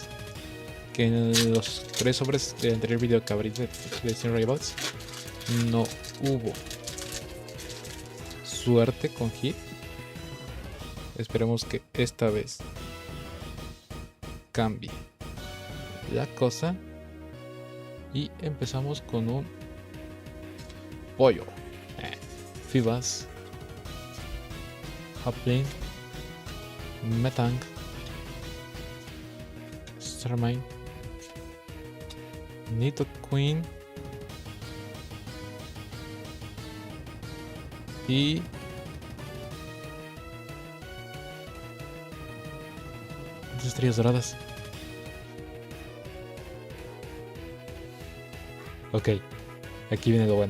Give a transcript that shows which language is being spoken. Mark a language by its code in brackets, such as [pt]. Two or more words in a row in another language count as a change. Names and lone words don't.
[es] Que en los 3 sobres del anterior video que abrí de Destiny Rivals no hubo suerte con hit. Esperemos que esta vez cambie la cosa. Y empezamos con un pollo. Fibas. Hoplin. Metang. Starmine. Nidoqueen. Y dos estrellas doradas. Ok, aquí viene lo bueno.